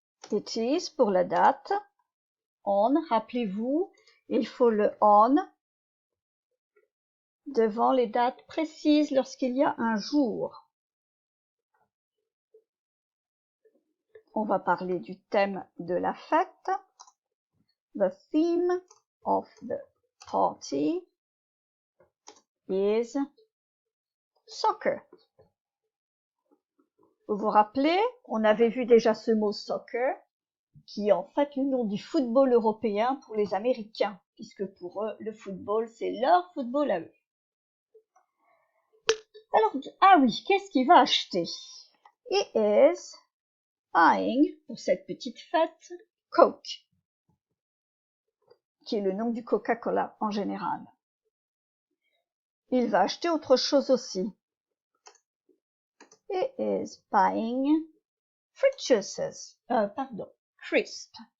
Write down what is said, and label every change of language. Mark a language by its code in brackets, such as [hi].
[en] It is [fr] pour la date. On, rappelez-vous, il faut le on devant les dates précises lorsqu'il y a un jour. On va parler du thème de la fête. [en] The theme of the party is soccer. [fr] Vous vous rappelez, on avait vu déjà ce mot soccer, qui est en fait le nom du football européen pour les Américains, puisque pour eux, le football, c'est leur football à eux. Alors, ah oui, qu'est-ce qu'il va acheter? [en] He is buying, [fr] pour cette petite fête, Coke, qui est le nom du Coca-Cola en général. Il va acheter autre chose aussi. [en] He is buying fruit juices, crisp.